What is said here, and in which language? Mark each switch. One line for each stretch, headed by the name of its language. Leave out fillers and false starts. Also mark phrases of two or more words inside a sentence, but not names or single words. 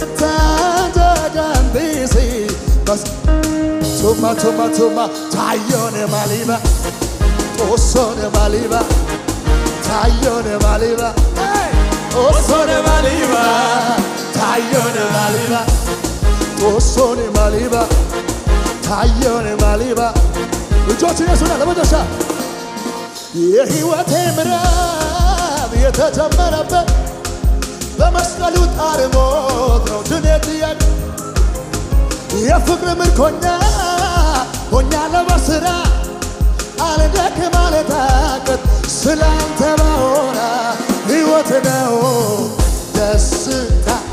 Wolaytta: ታጫቃንጢሲ ቱማ ቱማ ቱማ ታዮኔ ማሊባ ጦሶኔ ማሊባ ታዮኔ ማሊባ ጦሶኔ ማሊባ ታዮኔ ማሊባ ጦሶኔ ማሊባ ታዮኔ ማሊባ
Amharic: እጆችን ያሱና ለመጨረሻ የሕይወቴ ምዕራፍ የተጀመረበት በመስቀሉ ጣር ሞት ነው ድነት ያቅ የፍቅር ምርኮኛ ሆኛለሁ በሥራ አልደክም አልታክት ስላንተ ባወራ ሕይወት ነው ደስታ